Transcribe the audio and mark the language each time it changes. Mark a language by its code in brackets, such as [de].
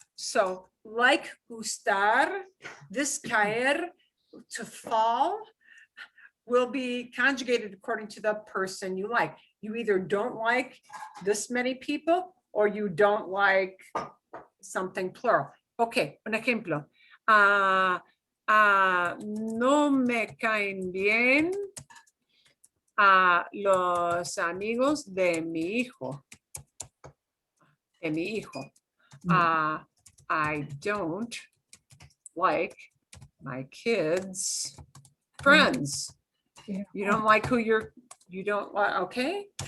[en] So like gustar, this caer, to fall, will be conjugated according to the person you like. You either don't like this many people or you don't like something plural. [es] Okay, un ejemplo. No me caen bien los amigos de mi hijo. [en] I don't like my kids' friends. Yeah. You don't like who you don't like, okay?